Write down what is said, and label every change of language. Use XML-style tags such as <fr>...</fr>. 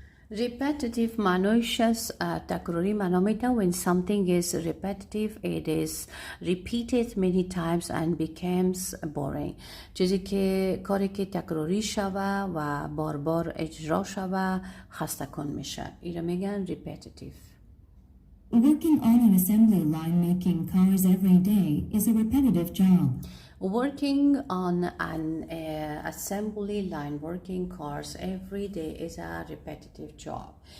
<fa>Repetitive معنیش از تکراری معنا میده.</fa> <en>When something is repetitive, it is repeated many times and becomes boring.</en> <fa>چیزی که کاری که تکراری شوه و بار بار اجرا شوه خسته کن میشه. اینا میگن repetitive.</fa> <en>Working on an assembly line making cars every day is a repetitive job. Working on an assembly line working cars every day is a repetitive job.</en>